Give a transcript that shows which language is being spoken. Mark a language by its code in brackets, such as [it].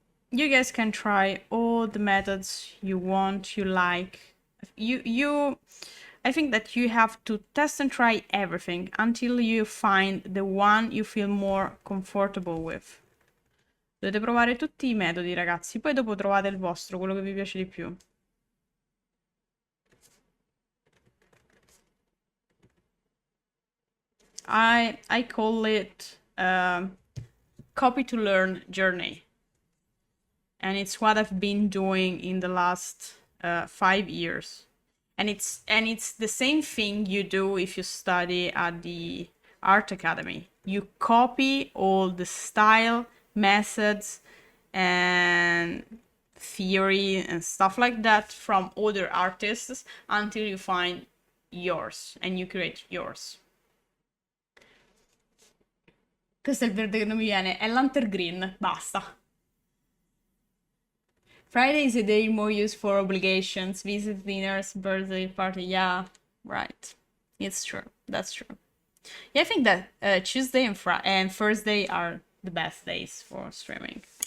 [en] You guys can try all the methods you want, you like. I think that you have to test and try everything until you find the one you feel more comfortable with. [it] Dovete provare tutti I metodi, ragazzi, poi dopo trovate il vostro, quello che vi piace di più. [en] I call it copy to learn journey. And it's what I've been doing in the last 5 years. And it's the same thing you do if you study at the art academy. You copy all the style, methods, and theory and stuff like that from other artists until you find yours and you create yours. [it] Questo è il verde che non mi viene, è lantern green, basta. [en] Friday is a day more used for obligations, visit, dinners, birthday party. Yeah, right. It's true. That's true. Yeah, I think that Tuesday and Thursday are the best days for streaming.